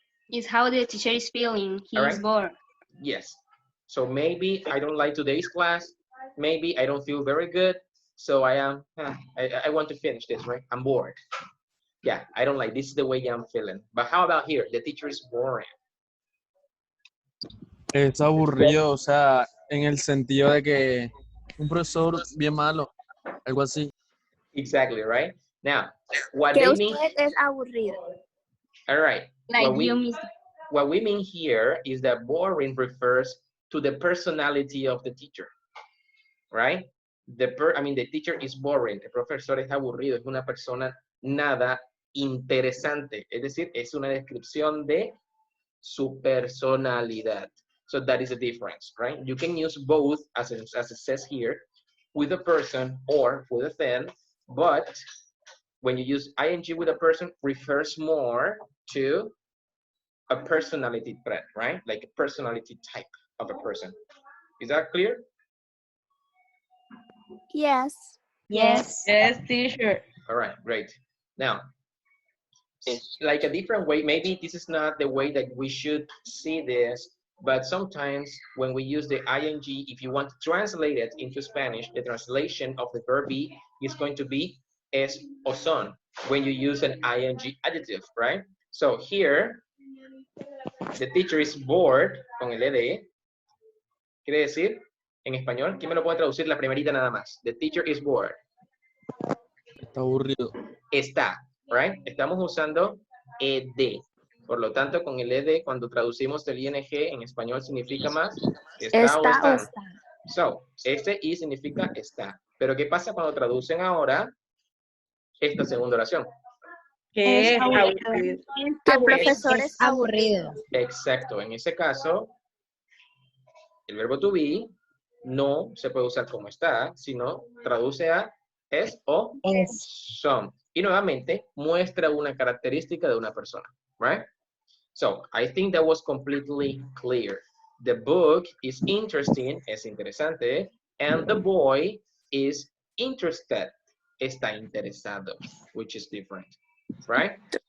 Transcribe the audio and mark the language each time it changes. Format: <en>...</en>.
<en>It's how the teacher is feeling. He All is right. bored. Yes. So maybe I don't like today's class. Maybe I don't feel very good. So I want to finish this, right? I'm bored. Yeah, I don't like this is the way I'm feeling. But how about here? The teacher is boring.</en> <es>Es aburrido, o sea, en el sentido de que un profesor bien malo, algo así.</es> <en>Exactly, right? Now, what</en> <es>Que</es> <en>they mean.</en> <es>usted es aburrido.</es> <en>All right. Like you, Mister. What we mean here is that boring refers to the personality of the teacher, right? The teacher is boring.</en> <es>El profesor es aburrido. Es una persona nada interesante. Es decir, es una descripción de su personalidad.</es> <en>So that is the difference, right? You can use both, as it says here, with a person or with a thing, but when you use ing with a person, refers more to a personality trait, right? Like a personality type of a person. Is that clear? Yes. Yes. Yes, teacher. All right, great. Now, like a different way, maybe this is not the way that we should see this, but sometimes when we use the ing, if you want to translate it into Spanish, the translation of the verb be is going to be</en> <es>es o son</es> <en>when you use an ing adjective, right? So here, the teacher is bored,</en> <es>con el ed. Quiere decir, en español, ¿quién me lo puede traducir la primerita nada más?</es> <en>The teacher is bored.</en> <es>Está aburrido. Está, right? Estamos usando ed. Por lo tanto, con el ed, cuando traducimos el ing en español significa más está o están.</es> <en>So,</en> <es>este i significa está. Pero ¿qué pasa cuando traducen ahora esta segunda oración? Que es aburrido. aburrido. Que el profesor es aburrido. Exacto. En ese caso, el verbo to be no se puede usar como está, sino traduce a es o son. Y nuevamente muestra una característica de una persona, right?</es> <en>So, I think that was completely clear. The book is interesting,</en> <es>es interesante,</es> <en>and the boy is interested,</en> <es>está interesado,</es> <en>which is different, right?</en>